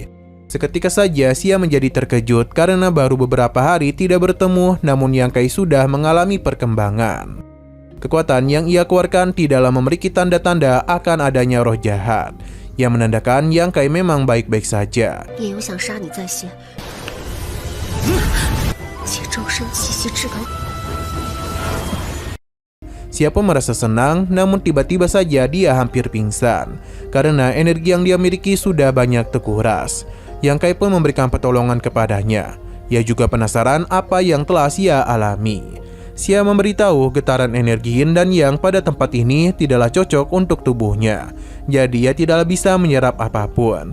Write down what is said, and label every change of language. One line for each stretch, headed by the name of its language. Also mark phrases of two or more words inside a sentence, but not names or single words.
Indonesian: Seketika saja Xia menjadi terkejut karena baru beberapa hari tidak bertemu, namun Yang Kai sudah mengalami perkembangan. Kekuatan yang ia keluarkan tidaklah memiliki tanda-tanda akan adanya roh jahat, yang menandakan Yang Kai memang baik-baik saja.
Chinese: 也有想杀你在先，且周身气息至高。
Indonesian: Xia pun merasa senang, namun tiba-tiba saja dia hampir pingsan karena energi yang dia miliki sudah banyak terkuras. Yang Kai pun memberikan pertolongan kepadanya. Ia juga penasaran apa yang telah Xia alami. Xia memberitahu getaran energi Yin dan Yang pada tempat ini tidaklah cocok untuk tubuhnya, jadi ia tidaklah bisa menyerap apapun.